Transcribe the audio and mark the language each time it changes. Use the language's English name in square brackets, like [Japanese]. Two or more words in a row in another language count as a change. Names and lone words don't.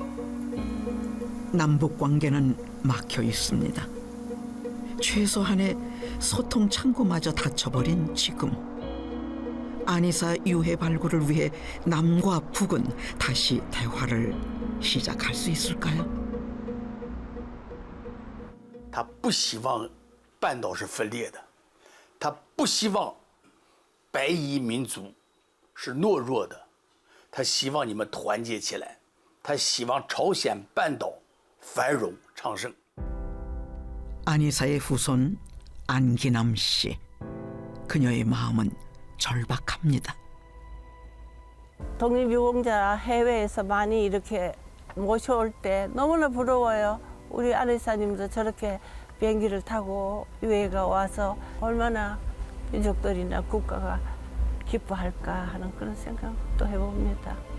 [Korean] 남북 관계는 막혀 있습니다. 최소한의 소통 창구마저 닫혀버린 지금 안이사 유해 발굴을 위해 남과 북은 다시 대화를 시작할 수 있을까요? [Chinese] 他不希望半岛是分裂的。他不希望白夷民族是懦弱的，他希望你们团结起来，他希望朝鲜半岛繁荣昌盛。 [Korean] 안이사의 후손 안기남 씨. 그녀의 마음은 절박합니다. 독립유공자 해외에서 많이 이렇게 모셔올 때 너무나 부러워요. 우리 안이사님도 저렇게 비행기를 타고 유해가 와서 얼마나 민족들이나 국가가 기뻐할까 하는 그런 생각도 해봅니다.